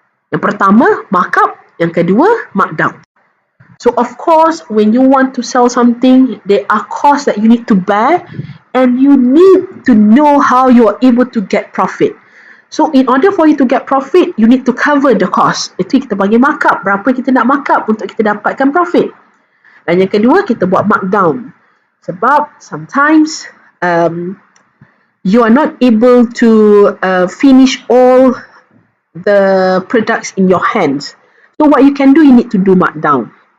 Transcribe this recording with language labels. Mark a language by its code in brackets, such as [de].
[ms] Yang pertama, markup. Yang kedua, markdown. [en] So of course, when you want to sell something, there are costs that you need to bear and you need to know how you are able to get profit. So in order for you to get profit, you need to cover the cost. [ms] Itu kita panggil markup. Berapa kita nak markup untuk kita dapatkan profit. Dan yang kedua, kita buat markdown. [en] Sebab sometimes you are not able to finish all the products in your hands. So what you can do, you need to do markdown.